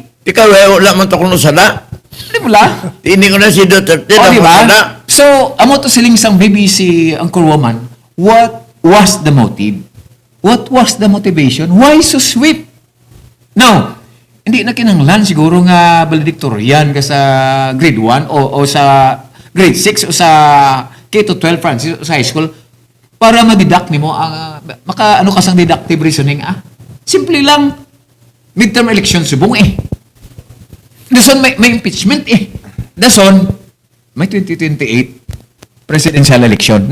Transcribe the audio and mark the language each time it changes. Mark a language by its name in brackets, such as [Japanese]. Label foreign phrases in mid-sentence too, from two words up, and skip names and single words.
[Hiligaynon] Ikaw, wala man to kung sada. Di ba la? Hindi ko na si Duterte O, na di ba? sada. So, amo to siling sang BBC Angkor Woman, [English] what was the motive? What was the motivation? Why so swift? Now, [Hiligaynon] hindi na kinanglan siguro nga valedictorian ka sa grade 1 o sa grade 6 o sa K-12 Francis o sa high school para madidak nimo ang maka ano ka sang [English] deductive reasoning [Hiligaynon] Simple lang [English] midterm election [Hiligaynon] subong Dason may impeachment Dason may 2028 [English] presidential election.